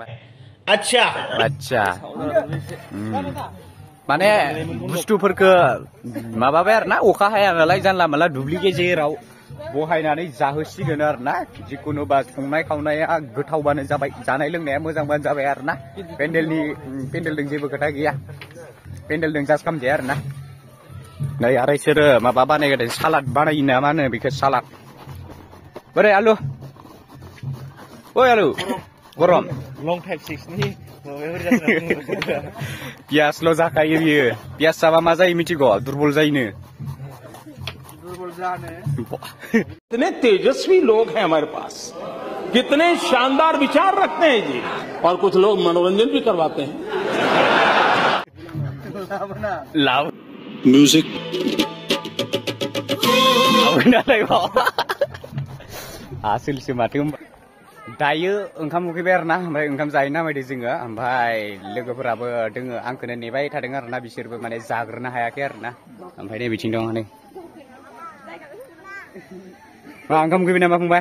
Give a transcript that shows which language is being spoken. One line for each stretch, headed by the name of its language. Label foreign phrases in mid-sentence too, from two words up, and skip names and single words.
Bodo: आच्छा आच्छा माने बुस्थुफोरखौ माबाबाय आरो ना अखा हाया नालाय जानला मानला दुब्लि गेजेराव बहायनानै जाहोसिगोन आरो ना जिखुनु बा संनाय खावनाया गोथावबानो जाबाय जानाय लोंनाया मोजांबानो जाबाय आरो ना पेन्डेलजों जेबो खोथा गैया पेन्डेलजों जास्ट खालामजाया आरो ना नै आरो इसोरो माबा बानायगोन सालाद बानायो ना मा होनो बेखौ सालाद बोरै आलु ओइ आलु गरम लं टाइप 6 नि पियासल' जाखायो बियो पियास जाबा मा जायो मिथिगौ दुरबल जायोनो
Hindi: कितने तेजस्वी लोग हैं हमारे पास कितने शानदार विचार रखते हैं जी और कुछ लोग मनोरंजन भी करवाते हैं
Bodo: लाव म्यूजिक हासिलसो माथो दायो ओंखाम उखैबाय आरो ना ओमफ्राय ओंखाम जायो ना बायदि जोङो ओमफ्राय लोगोफोराबो दोङो आंखौनो नेबाय थादों आरो ना बिसोरबो माने जाग्रोनो हायाखै आरो ना ओमफ्राय नै बिथिं दं नै मा ओंखाम उखैबाय नामा फंबाय